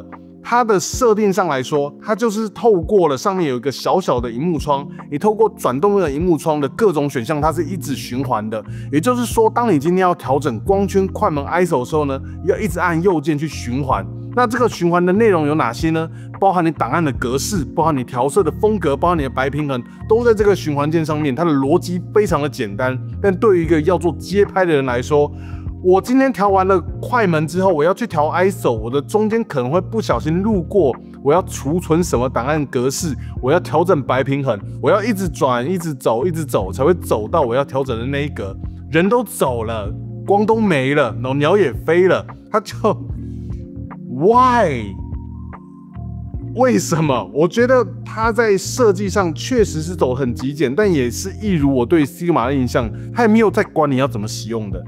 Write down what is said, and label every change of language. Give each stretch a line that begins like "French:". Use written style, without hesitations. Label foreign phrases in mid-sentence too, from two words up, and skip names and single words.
Chinese: 它的設定上來說，它就是透過了上面有一個小小的螢幕窗，你透過轉動的螢幕窗的各種選項，它是一直循環的。也就是說，當你今天要調整光圈、快門、ISO 的時候呢，要一直按右鍵去循環。那這個循環的內容有哪些呢？包含你檔案的格式，包含你調色的風格，包含你的白平衡，都在這個循環鍵上面。它的邏輯非常的簡單，但對於一個要做街拍的人來說，我今天調完了快門之後，我要去調 ISO， 我的中間可能會不小心路過，我要儲存什麼檔案格式，我要調整白平衡，我要一直轉、一直走，才會走到我要調整的那一格。人都走了，光都沒了，然後鳥也飛了，他就 Why？為什麼？我覺得它在設計上確實是走很極簡，但也是一如我對 Sigma 的印象，它也沒有在管你要怎麼使用的。